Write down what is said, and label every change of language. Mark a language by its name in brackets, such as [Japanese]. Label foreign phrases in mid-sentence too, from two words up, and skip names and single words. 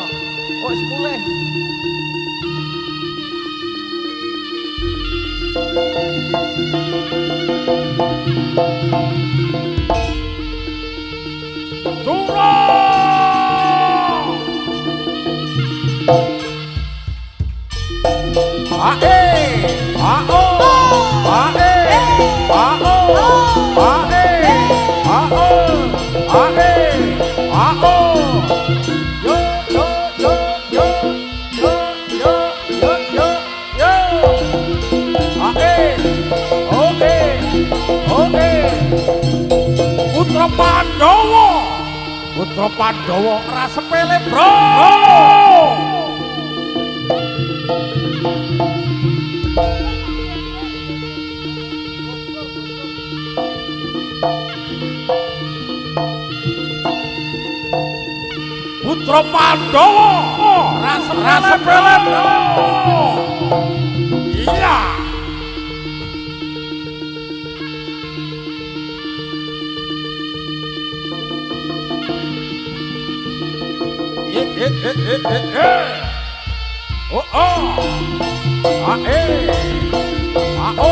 [Javanese] Kok wis mulih. Sura! Ae! Ao! Ae! Ao! Ae! Ao! Ae! Ao! Yo yo yo yo yo yo yo yo yo. Ae! Oke! Oke! Putra Pandhawa! Putra Pandhawa ora sepele, Bro! Putra Pandhawa rasa pelem. Iya. Oh oh. Ae. Ao.